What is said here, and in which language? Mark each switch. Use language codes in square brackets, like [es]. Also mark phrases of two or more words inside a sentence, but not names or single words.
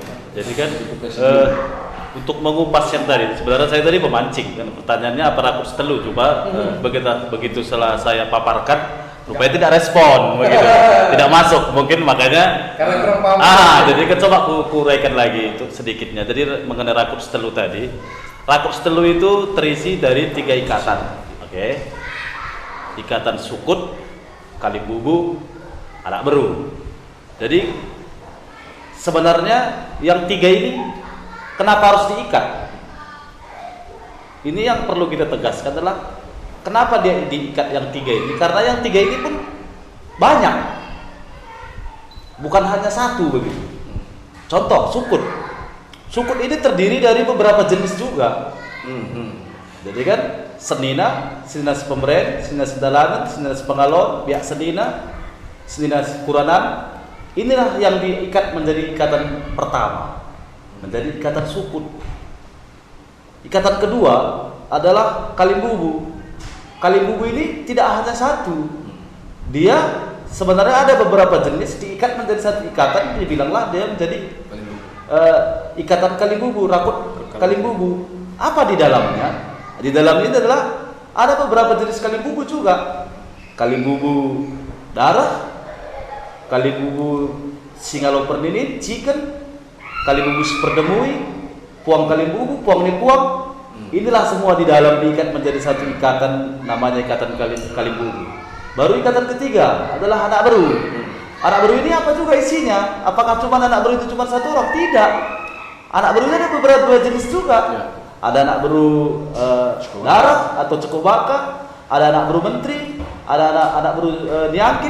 [id] Jadi kan untuk mengupas yang tadi, sebenarnya saya tadi memancing kan, pertanyaannya apa [btx] rakurs telu, [id] coba begitu setelah saya paparkan, rupanya tidak respon begitu, tidak masuk, mungkin makanya Karena kurang paham. jadi kan coba kuraikan lagi itu sedikitnya. Jadi mengenai [btx] rakurs telu [id] tadi, [btx] rakurs telu [id] itu terisi dari 3 ikatan, oke? Ikatan Sukut, Kalibubu, Anak Beru. Jadi sebenarnya yang 3 ini kenapa harus diikat? Ini yang perlu kita tegaskan adalah kenapa dia diikat yang 3 ini? Karena yang 3 ini pun banyak, bukan hanya satu begitu. Contoh Sukut. Sukut ini terdiri dari beberapa jenis juga. Jadi kan Senina, Senina Pemberen, Senina Sedalanan, Senina Pengalon, Biak Senina, Senina Kuranan. Inilah yang diikat menjadi ikatan pertama, menjadi ikatan Sukut. Ikatan kedua adalah Kalimbubu. Kalimbubu ini tidak hanya satu. Dia sebenarnya ada beberapa jenis diikat menjadi satu ikatan, dibilanglah dia menjadi ikatan Kalimbubu, rakut Kalimbubu. Apa di dalamnya? Di dalamnya adalah ada beberapa jenis Kalimbubu juga. Kalimbubu darah, Kalimbubu Singaloper Nini, Chicken, Kalimbubu Superdemui, Puang Kalimbubu, Puang Nipuang. Inilah semua di dalam diikat menjadi satu ikatan, namanya ikatan Kalimbubu. Baru ikatan ketiga adalah Anak Beru. Anak Beru ini apa juga isinya? Apakah cuma Anak Beru itu cuma satu orang? Tidak. Anak Beru ada beberapa jenis juga. Ada Anak Beru darah atau Cekobaka, ada Anak Beru Menteri, ada anak Beru Niangkit,